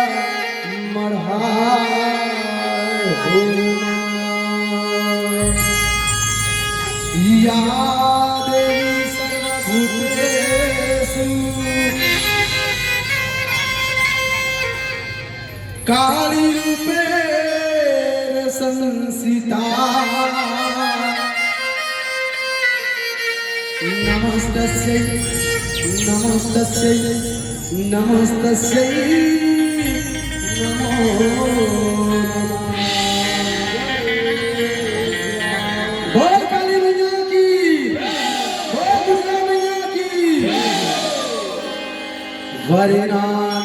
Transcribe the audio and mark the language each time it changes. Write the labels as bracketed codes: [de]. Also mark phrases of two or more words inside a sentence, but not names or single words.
[sa] मढ़ाए हो या देवी सर्वभूतेषु काली रूपेण संस्थिता नमस्तस्यै नमस्तस्यै नमस्तस्यै [hi] नमो बोल काली मैया की बोल दुर्गा मैया की वरना